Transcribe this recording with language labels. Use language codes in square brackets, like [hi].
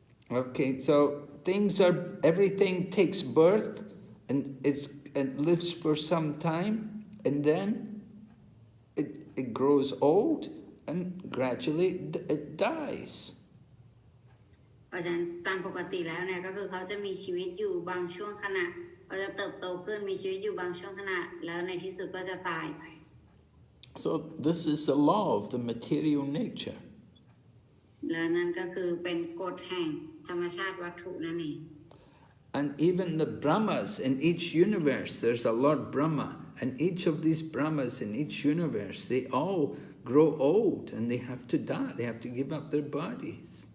[en] Okay, so everything takes birth and it lives for some time, and then it grows old and gradually it dies. [th] เพราะฉะนั้นตามปกติแล้วเนี่ยก็คือเขาจะมีชีวิตอยู่บางช่วงขณะเขาจะเติบโตขึ้นมีชีวิตอยู่บางช่วงขณะแล้วในที่สุดก็จะตายไป [en] So this is the law of the material nature. [th] แล้วนั่นก็คือเป็นกฎแห่งธรรมชาติวัตถุนั่นเอง [en] And even the Brahmas in each universe, there's a Lord Brahma, and each of these Brahmas in each universe, they all grow old and they have to die. They have to give up their bodies.